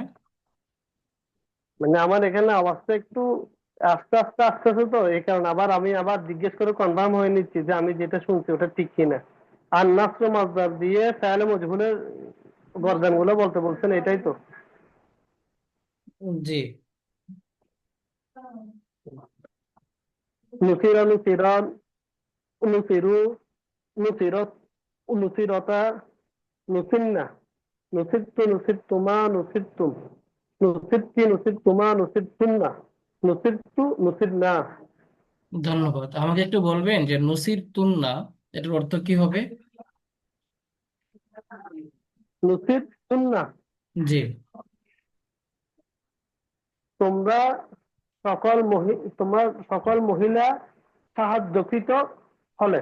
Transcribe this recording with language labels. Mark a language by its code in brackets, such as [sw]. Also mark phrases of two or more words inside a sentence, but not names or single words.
[bn] মানে আমার এখানে আওয়াজটা একটু আস্তে আস্তে আসতেছে, তো এই কারণে আমি আবার জিজ্ঞেস করে কনফার্ম হয়ে নিচ্ছি যে আমি যেটা শুনছি ওটা ঠিক কিনা। আন্নাসু মাজদার দিয়ে তাহলে মজহুলের গরদান গুলো বলতে বলছেন, এটাই তো? জি। [ar] نُصِرَ نُصِرَا، نُصِرُوا، نُصِرَتْ، نُصِرَتَا، نُصِرْنَ، نُصِرْتَ، نُصِرْتُمَا، نُصِرْتُمْ، نُصِرْتِ، نُصِرْتُمَا، نُصِرْتُنَّ، نُصِرْتُ، نُصِرْنَا. [bn] ধন্যবাদ। আমাকে একটু বলবেন যে নসির তুন্না এটার অর্থ কি হবে? নুসিরতুন্না, জি। তোমরা তোমরা সকল মহিলা সাহায্যকৃত হলে।